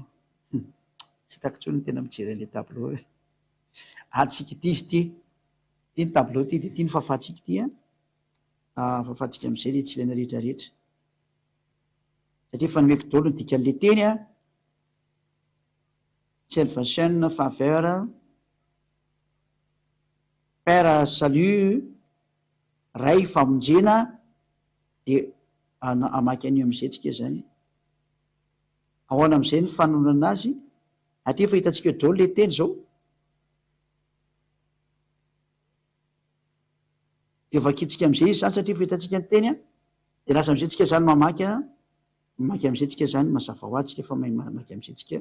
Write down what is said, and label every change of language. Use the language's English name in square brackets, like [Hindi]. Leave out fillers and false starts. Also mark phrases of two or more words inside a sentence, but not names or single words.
[Malagasy] Tsy hitako tsony tena mijery an'ilay tableau. Tsika ty izy ty. Ty ny tableau ty, dia ty ny fahafatsika ty a. Fahafatsika am'izay le tsy ilaina rehetra rehetra. Satria efa nomeko daholo ny dikan'ilay teny a. Salvation, [French] faveur, père, salut, [Malagasy] ray, famonjena, dia amaky an'io am'izay tsika zany. Ahoana am'izay ny fanonana azy, atria efa hitantsika daholo le teny zao. Dia vakitsika am'izay izy zany satria efa hitantsika ny teny a, dia lasa am'izay tsika zany mamaky am'izay tsika zany mazava ho azy tsika fa mamaky am'izay tsika.